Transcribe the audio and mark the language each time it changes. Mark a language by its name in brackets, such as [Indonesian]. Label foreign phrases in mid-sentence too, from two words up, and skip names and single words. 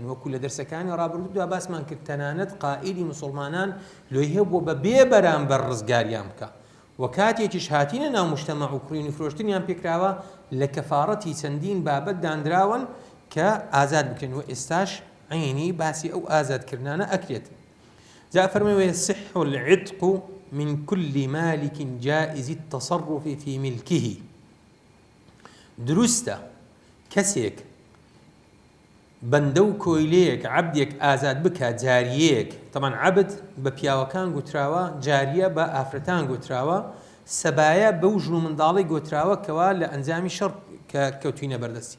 [Central Kurdish] وەکو لە دەرسەکانی ڕابردوودا باسمان کرد تەنانەت قائیدی مسلمانان لۆی هەیە بۆ بە بێ بەرامبەر ڕزگاریان بکە، و کاتێکیش هاتینە ناو مجتەمەع و کڕین و فرۆشتنیان پێکراوە لە کەفارەتی چەندین بابەت دانراون کە ئازاد بکرێن، و ئێستاش عینی باسی ئەو ئازادکردانە ئەکرێت. جا فەرمێ [Arabic] يصح العتق من كل مالك جائز التصرف في ملكه. [Central Kurdish] دروستە کەسێک بەندە و کۆیلەیەک عەبدێک ئازاد بکات، جاریەیەک، طبعا عەبد بە پیاوەکان گوتراوە، جاریە بە ئافرەتان گوتراوە، سەبایە بەو ژن و منداڵی گوتراوە کەوا لە ئەنجامی شەڕ کە کەوتوینە بەردەستی.